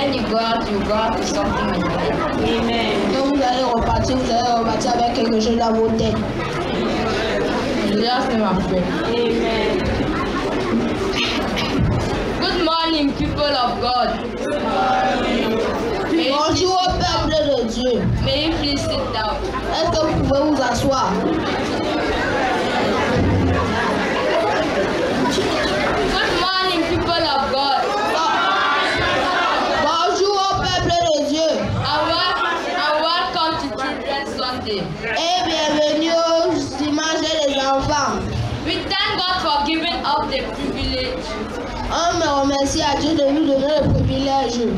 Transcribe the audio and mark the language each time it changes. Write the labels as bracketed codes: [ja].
[en] God, you go out with something in your head. Amen. [fr] Quand vous allez repartir avec quelque chose dans vos têtes. [en] Just name and pray. Amen. Good morning, people of God. [fr] Bonjour au peuple de Dieu. [en] May you please sit down. [fr] Est-ce que vous pouvez vous asseoir? [en] Good morning, people of God. [fr] Bonjour au peuple de Dieu. [en] And welcome to Children's Sunday. [fr] Et bienvenue au dimanche des enfants. [en] We thank God for giving us the privilege. [fr] On me remercie à Dieu de nous donner le privilège.